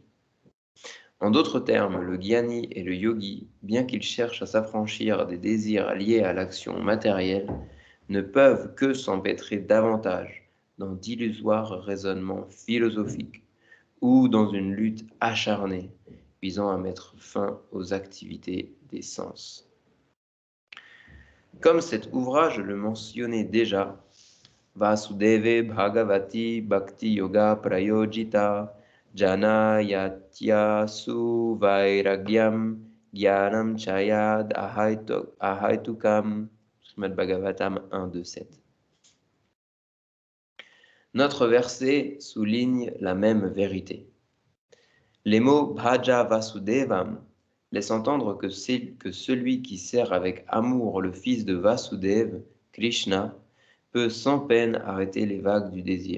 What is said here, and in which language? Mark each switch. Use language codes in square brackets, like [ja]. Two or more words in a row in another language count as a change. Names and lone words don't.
[fr] En d'autres termes, le gyani et le yogi, bien qu'ils cherchent à s'affranchir des désirs liés à l'action matérielle, ne peuvent que s'empêtrer davantage dans d'illusoires raisonnements philosophiques ou dans une lutte acharnée visant à mettre fin aux activités des sens. Comme cet ouvrage le mentionnait déjà, [sa] वासुदेवे भगवति भक्ति योग प्रयोजित जन यत्य सुवैराग्यं ज्ञानं चयद् अहैतुकम् Srimad Bhagavatam 1.2.7. [fr] Notre verset souligne la même vérité. Les mots [sa] भज वासुदेवम् [fr] laissent entendre que celui qui sert avec amour le fils de Vasudev, Krishna, peut sans peine arrêter les vagues du désir.